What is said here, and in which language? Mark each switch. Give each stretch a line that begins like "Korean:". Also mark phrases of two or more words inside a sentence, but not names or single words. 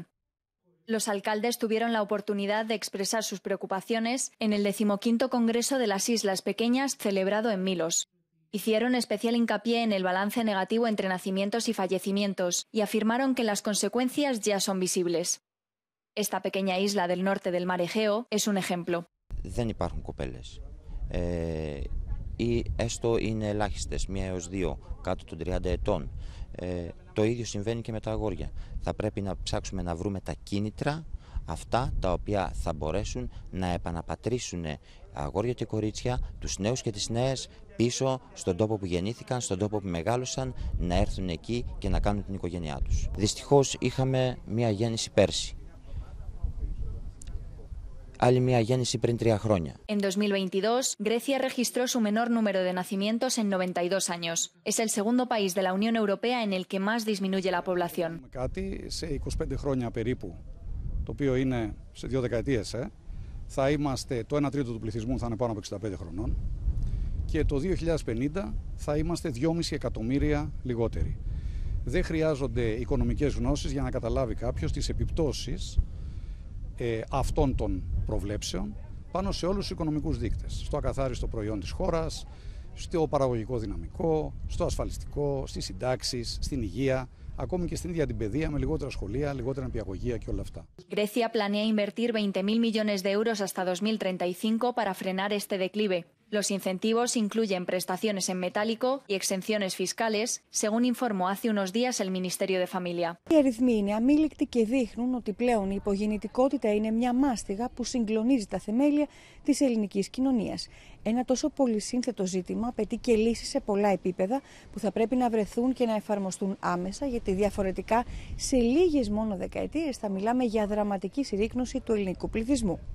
Spanish: Los alcaldes tuvieron la oportunidad de expresar sus preocupaciones en el 15º Congreso de las Islas Pequeñas celebrado en Milos. Hicieron especial hincapié en el balance negativo entre nacimientos y fallecimientos y afirmaron que las consecuencias ya son visibles. Esta pequeña isla del norte del mar Egeo es un ejemplo.
Greek: Δεν υπάρχουν κοπέλες. Ή έστω είναι ελάχιστες, 1 έως 2 κάτω των 30 ετών. Το ίδιο συμβαίνει και με τα αγόρια. Θα πρέπει να ψάξουμε να βρούμε τα κίνητρα, αυτά τα οποία θα μπορέσουν να επαναπατρίσουν αγόρια και κορίτσια, τους νέους και τις νέες, πίσω στον τόπο που γεννήθηκαν, στον τόπο που μεγάλωσαν, να έρθουν εκεί και να κάνουν την οικογένειά τους. Δυστυχώς είχαμε μία γέννηση πέρσι. Άλλη μία γέννηση πριν 3 χρόνια.
Spanish: En 2022, Grecia registró su menor número de nacimientos en 92 años. Es el segundo país de la Unión Europea en el que más disminuye la población.
Greek: Κάτι σε 25 χρόνια περίπου, το οποίο είναι σε 2 δεκαετίες, θα είμαστε, το 1 τρίτο του πληθυσμού θα είναι πάνω από 65 χρονών και το 2050 θα είμαστε 2,5 εκατομμύρια λιγότεροι. Δεν χρειάζονται οικονομικές γνώσεις για να καταλάβει κάποιος τις επιπτώσεις αυτών των προβλέψεων πάνω σε όλους τους οικονομικούς δείκτες. Στο ακαθάριστο προϊόν της χώρας, στο παραγωγικό δυναμικό, στο ασφαλιστικό, στις συντάξεις, στην υγεία, ακόμη και στην ίδια την παιδεία με λιγότερα σχολεία, λιγότερα νηπιαγωγεία και όλα αυτά.
Spanish: Grecia planea invertir 20.000 millones de euros hasta 2035 para frenar este declive. Los incentivos incluyen prestaciones en metálico y exenciones fiscales, según informó hace unos días el Ministerio de Familia.
Greek: Οι αριθμοί είναι αμήλικτοι και δείχνουν ότι πλέον η υπογεννητικότητα είναι μια μάστιγα που συγκλονίζει τα θεμέλια της ελληνικής κοινωνίας. Ένα τόσο πολυσύνθετο ζήτημα απαιτεί και λύσεις σε πολλά επίπεδα που θα πρέπει να βρεθούν και να εφαρμοστούν άμεσα, γιατί διαφορετικά σε λίγες μόνο δεκαετίες θα μιλάμε για δραματική συρρίκνωση του ελληνικού πληθυσμού.